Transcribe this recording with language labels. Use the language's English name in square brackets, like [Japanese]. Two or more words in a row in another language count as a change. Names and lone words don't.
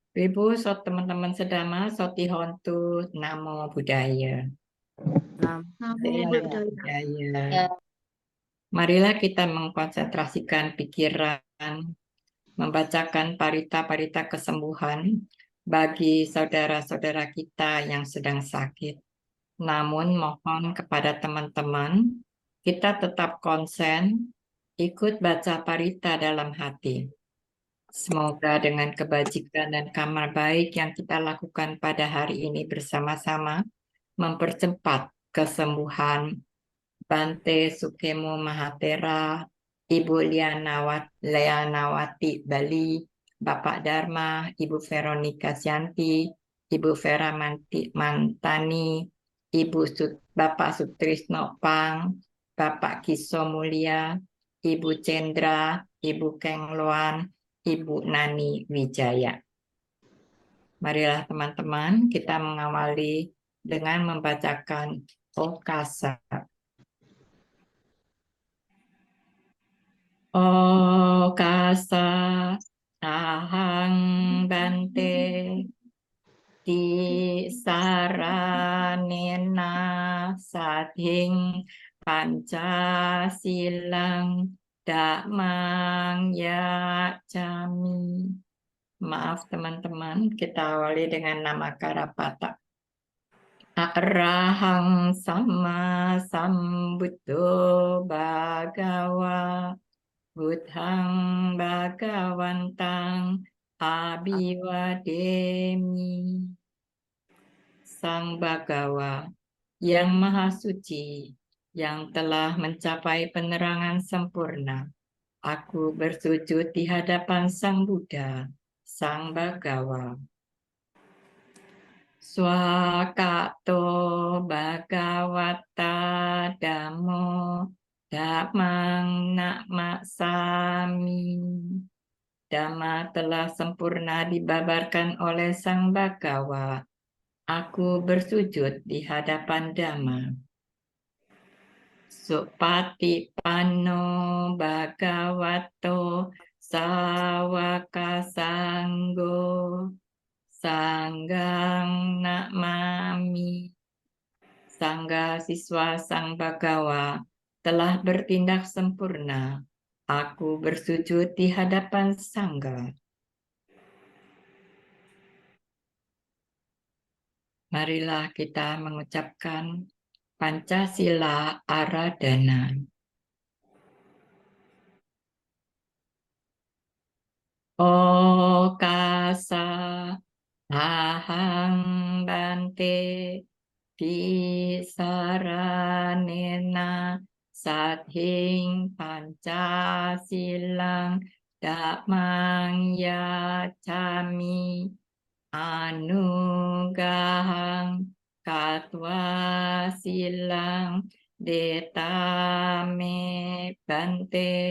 [Indonesian] Ibu, so teman-teman sedama, [Pali] soti hontu, namo buddhaya. Namo Budaya. Buddhaya. Budaya. [Indonesian] Ya, Marilah kita mengkonsentrasikan pikiran, membacakan parita-parita kesembuhan bagi saudara-saudara kita yang sedang sakit. Namun mohon kepada teman-teman, kita tetap konsen, ikut baca parita dalam hati. Semoga dengan kebajikan dan kamar baik yang kita lakukan pada hari ini bersama-sama mempercepat kesembuhan Bante Sukemo Mahatera, Ibu Lianawati Bali, Bapak Dharma, Ibu Veronica Sianti, Ibu Vera Mantani, Bapak Sutrisno Pang, Bapak Kiso Mulia, Ibu Cendra, Ibu Kengloan, Ibu Nani Wijaya. Marilah teman-teman kita mengawali dengan membacakan Okasa. [Pali] Okasa ahang bante di saranena sating pancasilang dakmang yacami. [Indonesian] Maaf teman-teman, kita awali dengan nama Karapata. [Pali] Arahang sama sambuddho bhagawa Buddhang Bhagawantang Abiwademi. [Indonesian] Sang Bhagawa yang Maha Suci, yang telah mencapai penerangan sempurna. Aku bersujud di hadapan Sang Buddha, Sang Bhagawa. [Pali] Swakato Bhagawata Dhammo Dhammang Namaksami. [Indonesian] Dhamma telah sempurna dibabarkan oleh Sang Bhagawa. Aku bersujud di hadapan Dhamma. [Pali] Supatipanno Bhagavato Sawaka Sanggo Sanggang Namami. [Indonesian] Sangga siswa Sang Bhagawa telah bertindak sempurna. Aku bersujud di hadapan Sangga. Marilah kita mengucapkan Pancasila Aradhana. [Pali] Okasa ahang bante di saranena sathing pancasilang dakmang yacami anugahang katwa silang detame bante